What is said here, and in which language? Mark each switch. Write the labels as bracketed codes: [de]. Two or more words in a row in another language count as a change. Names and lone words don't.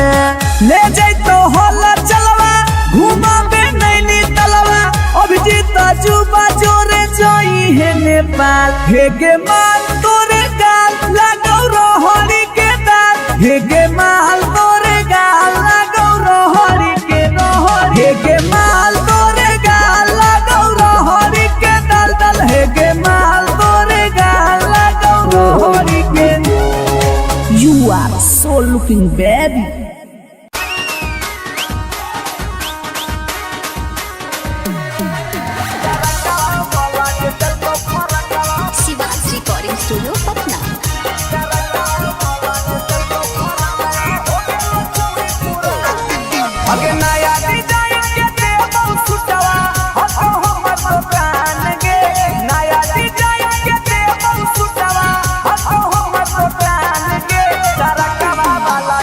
[mai] ले जाई तो होला चलवा घुमा बे नैनी तलवा अभिजीत जुबा जोरे जोई है नेपाल हे गे माल तोरे गाल लगौ रोहरी के दाल हे गे माल तोरे गाल लगौ रोहरी के रोहरी हे गे माल तोरे गाल लगौ रोहरी के दल दल हे गे माल तोरे गाल लगौ रोहरी के। [en] You are so looking baby. [mai] शिवाज रिकॉर्डिंग स्टूडियो पटना। अगे नया डिजाइन के देबो सुटवा हतो हमर प्राण गे नया डिजाइन के देबो सुटवा हतो हमर प्राण गे तरकवा वाला